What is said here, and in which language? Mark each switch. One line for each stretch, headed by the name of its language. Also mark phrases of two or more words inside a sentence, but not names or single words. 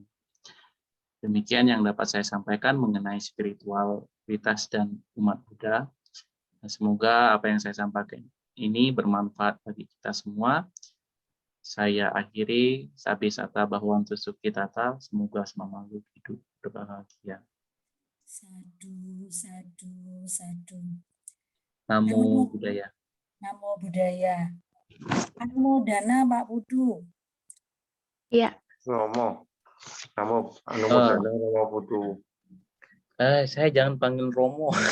Indonesian: Demikian yang dapat saya sampaikan mengenai spiritualitas dan umat Buddha. Semoga apa yang saya sampaikan ini bermanfaat bagi kita semua. Saya akhiri,
Pali: Sabi Sata Bhagwantu Sukhitata,
Indonesian: semoga semua makhluk hidup berbahagia.
Pali: Sadu, sadu, sadu. Namo Buddhaya. Namo Buddhaya. Anumodana Pak Putu.
Indonesian: Iya.
Pali: Namo Anumodana Namo Putu.
Indonesian: Saya jangan panggil Romo.